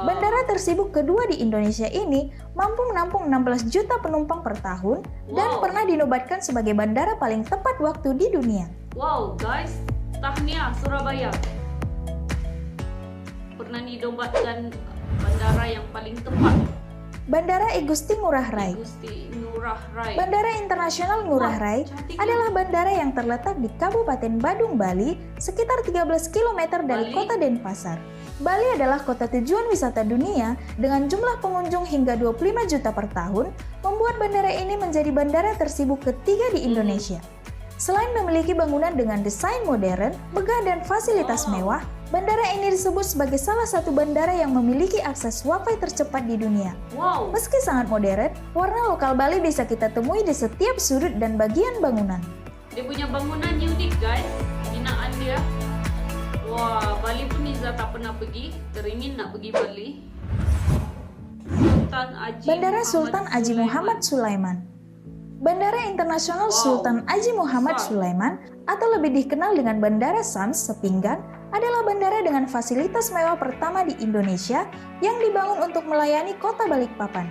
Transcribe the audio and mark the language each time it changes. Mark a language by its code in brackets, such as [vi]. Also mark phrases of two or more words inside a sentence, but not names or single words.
[id] Bandara tersibuk kedua di Indonesia ini mampu menampung 16 juta penumpang per tahun dan Wow. pernah dinobatkan sebagai bandara paling tepat waktu di dunia. [ms] Wow guys, tahniah Surabaya. Pernah didombatkan bandara yang paling tepat. [id] Bandara I Gusti Ngurah Rai. Gusti Ngurah Rai. Bandara Internasional Ngurah Wah, Rai [ms] cantiknya. [id] adalah bandara yang terletak di Kabupaten Badung, Bali, sekitar 13 km dari [ms] Bali? [id] kota Denpasar. Bali adalah kota tujuan wisata dunia dengan jumlah pengunjung hingga 25 juta per tahun, membuat bandara ini menjadi bandara tersibuk ketiga di Indonesia. Selain memiliki bangunan dengan desain modern, megah dan fasilitas mewah, bandara ini disebut sebagai salah satu bandara yang memiliki akses Wi-Fi tercepat di dunia. Wow. Meski sangat modern, warna lokal Bali bisa kita temui di setiap sudut dan bagian bangunan. [ms] Dia punya bangunan unik guys. Binaan dia. Wah, Bali pun Niza tak pernah pergi. Teringin nak pergi Bali. [id] Bandara Sultan Haji Muhammad Sulaiman. Bandara Internasional Wow, Sultan Haji Muhammad [ms] besar. [id] Sulaiman atau lebih dikenal dengan Bandara Sams Sepinggan adalah bandara dengan fasilitas mewah pertama di Indonesia yang dibangun untuk melayani kota Balikpapan.